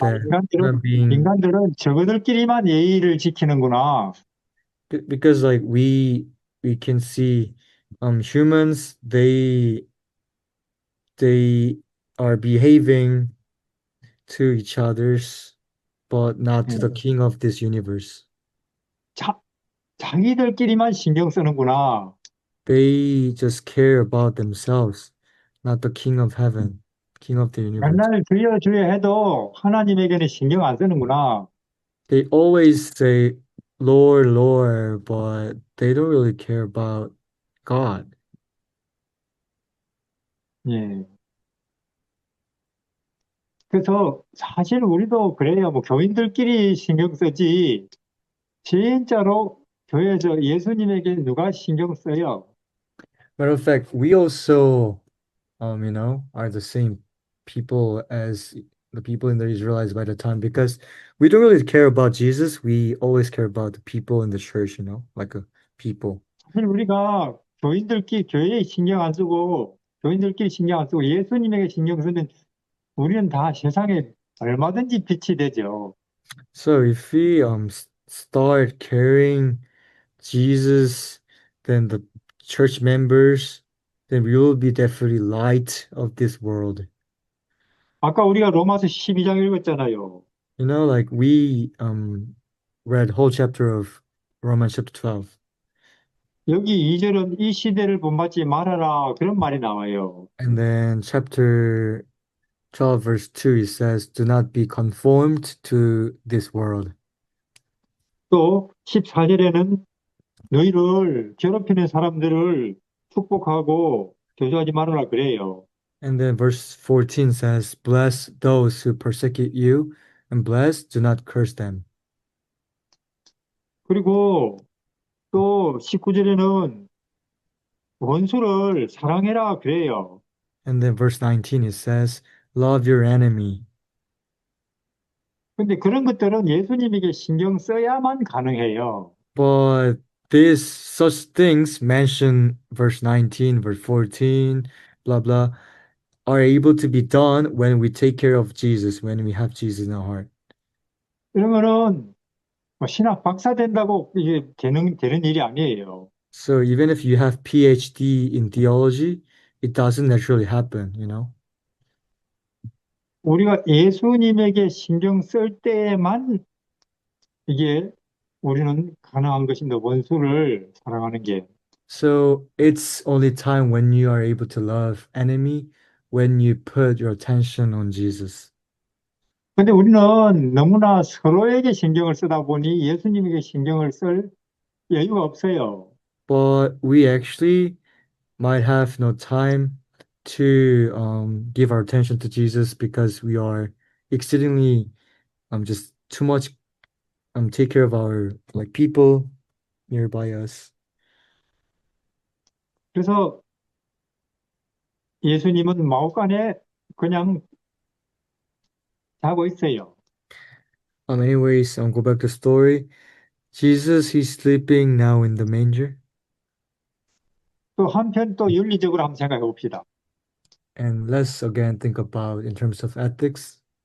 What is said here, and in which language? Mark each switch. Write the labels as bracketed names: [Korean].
[English] 아, that human being, [Korean] 인간들은 저거들끼리만 예의를 지키는구나. [English] because like we can see humans, they are behaving to each others, but not to the [Korean] 예. [English] king of this universe. [Korean] 자, 자기들끼리만 신경 쓰는구나. [English] They just care about themselves, not the king of heaven, king of the universe. [Korean] 맨날 주여 주여 해도 하나님에게는 신경 안 쓰는구나. [English] They always say, Lord, Lord, but they don't really care about God. [Korean] 예. 그래서 사실 우리도 그래요. 뭐 교인들끼리 신경 쓰지. 진짜로 교회에서 예수님에게 누가 신경 써요? [English] Matter of fact, we also, are the same people as the people in the Israelites by the time because we don't really care about Jesus. We always care about the people in the church, like a people. [Korean] 사실 우리가 교회에 신경 안 쓰고 교인들끼리 신경 안 쓰고 예수님에게 신경 쓰면 우리는 다 세상에 얼마든지 빛이 되죠. [English] So if we start carrying Jesus, then the church members, then we will be definitely light of this world. [Korean] 아까 우리가 로마서 12장 읽었잖아요. [English] Like we read whole chapter of Romans chapter 12. [Korean] 여기 2절은 이 시대를 본받지 말아라 그런 말이 나와요. [English] And then chapter 12 verse 2 it says, "Do not be conformed to this world." [Korean] 또 14절에는 너희를 괴롭히는 사람들을 축복하고 교조하지 말아라 그래요. [English] And then verse 14 says, "Bless those who persecute you and bless, do not curse them." [Korean] 그리고 또 19절에는 원수를 사랑해라 그래요. [English] And then verse 19 it says, "Love your enemy." [Korean] 근데 그런 것들은 예수님에게 신경 써야만 가능해요. [English] But these such things mentioned verse 19, verse 14, blah blah, are able to be done when we take care of Jesus, when we have Jesus in our heart. [Korean] 이런 거는 뭐 신학 박사 된다고 이게 되는 일이 아니에요. [English] So even if you have PhD in theology, it doesn't naturally happen. [Korean] 우리가 예수님에게 신경 쓸 때에만 이게 우리는 가능한 것인데 원수를 사랑하는 게. [English] So it's only time when you are able to love enemy when you put your attention on Jesus. [Korean] 근데 우리는 너무나 서로에게 신경을 쓰다 보니 예수님에게 신경을 쓸 여유가 없어요. [English] But we actually might have no time to give our attention to Jesus because we are exceedingly just too much take care of our like people nearby us. [Korean] 그래서 예수님은 마구간에 그냥 자고 있어요. [English] Anyways, go back to story. Jesus, he's sleeping now in the manger. [Korean] 또 한편 또 윤리적으로 한번 생각해 봅시다. [English] And let's again think about in terms of ethics